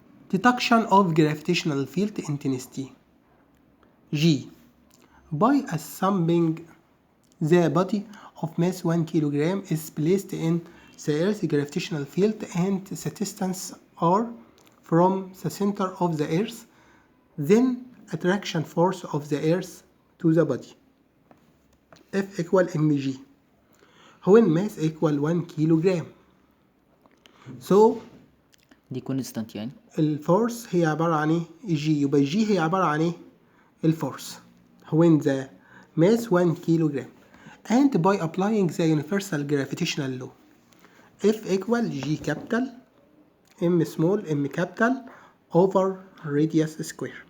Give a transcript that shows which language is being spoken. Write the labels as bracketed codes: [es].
[en] detection of gravitational field intensity G by assuming the body of mass 1 kilogram is placed in the earth's gravitational field and the distance r from the center of the earth, then attraction force of the earth to the body F equal mg when mass equal 1 kilogram. So [ar] دي كونستانت يعني الفورس هي عبارة عن ايه؟ جي. يبقى جي هي عبارة عن ايه؟ الفورس [en] when the mass 1 kilogram and by applying the universal gravitational law F equal G capital M small M capital over radius square.